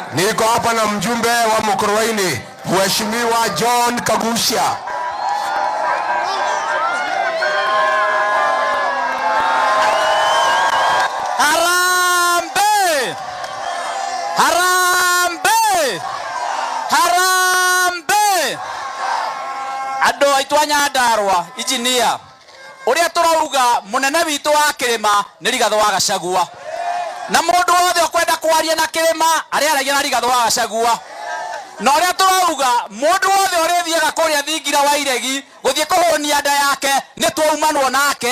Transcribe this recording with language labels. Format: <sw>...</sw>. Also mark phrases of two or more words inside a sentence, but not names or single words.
<sw>Niko hapa na mjumbe wa Mkuruweni, Mheshimiwa John Kagusha. Harambee! Harambee! Harambee!</sw> <ki>Ando aitwanya Ndarwa engineer. Uria turauga munene witu wa Kirima ni Rigathi wa Gachagua. Na mundu wothe ukwenda kwaria na Kirima aria aragia na Rigathi wa Gachagua. Na uria turauga mundu wothe urithiaga kuria thingira wa Iregi guthie kuhonia nda yake ni twaumanwo nake.</ki>